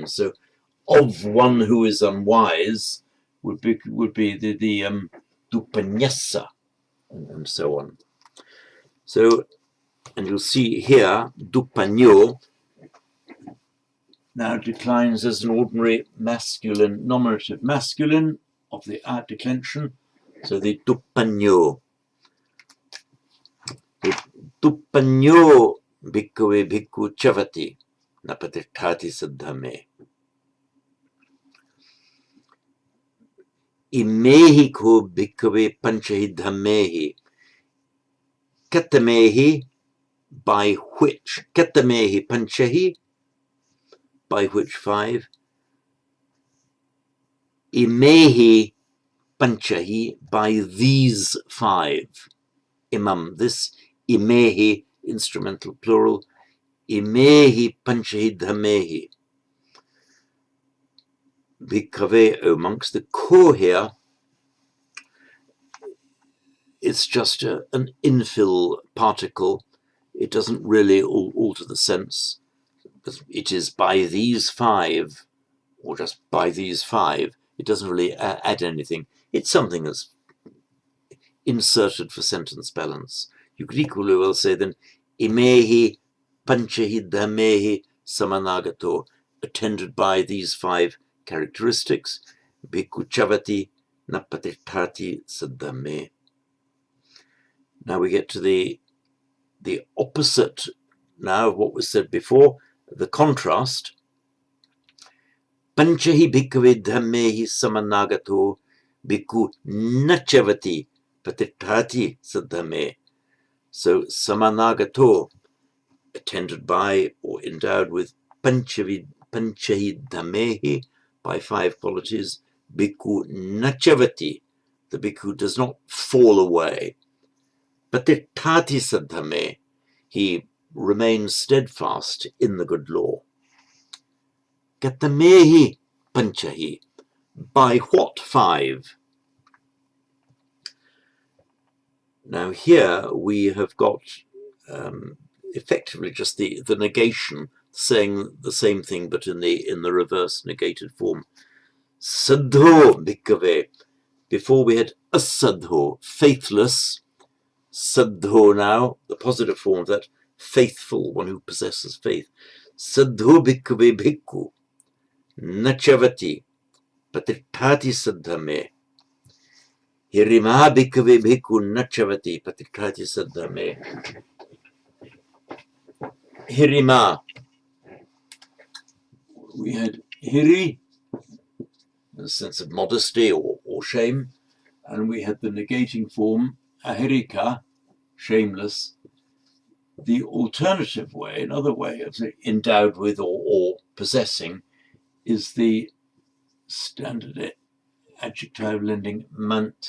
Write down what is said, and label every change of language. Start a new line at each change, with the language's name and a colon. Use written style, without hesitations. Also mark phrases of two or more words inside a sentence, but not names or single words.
English: So, of one who is unwise would be the dupanyassa, and so on. So, and you'll see here dupanyo now declines as an ordinary masculine, nominative masculine of the a declension. So the dupanyo.
Pali: Duppanyo bhikkhave bhikkhu chavati napatiṭṭhati siddhame. Imehi ko bhikkhave panchahi dhammehi. Katamehi,
English: by which.
Pali: Katamehi panchahi,
English: by which 5.
Pali: Imehi panchahi,
English: by these 5. Imam, this imehi, instrumental plural.
Pali: Imehi panchahi dhammehi. Bhikkhave,
English: O monks, the ko here, it's just an infill particle. It doesn't really alter the sense. It is by these 5, or just by these 5. It doesn't really add anything. It's something that's inserted for sentence balance. You could equally well say then,
Pali: imehi panchahi dhammehi samanagato,
English: attended by these 5 characteristics.
Pali: Bhikkhu chavati, na patithati saddhame.
English: Now we get to the opposite now of what was said before, the contrast.
Pali: Panchahi bhikkhave dhammehi samanagato bhikkhu nachavati patithati saddhame.
English: So samanagato, attended by or endowed with
Pali: panchahi dhammehi,
English: by 5 qualities,
Pali: bhikkhu nachavati,
English: the bhikkhu does not fall away.
Pali: Patithati saddhame,
English: he remains steadfast in the good law.
Pali: Katamehi panchahi,
English: by what 5? Now here we have got effectively just the negation, saying the same thing but in the reverse negated form.
Pali: Saddho bhikkhave.
English: Before we had asaddho, faithless. Saddho now, the positive form of that, faithful, one who possesses faith.
Pali: Saddho bhikkhave bhikkhu nachavati patithati saddhame. Hirima bhikkhave bhikkhu nachavati patithati saddhame. Hirima.
English: We had hiri, a sense of modesty or shame, and we had the negating form ahirika, shameless. The alternative way, another way of endowed with or possessing, is the standard adjective lending mant.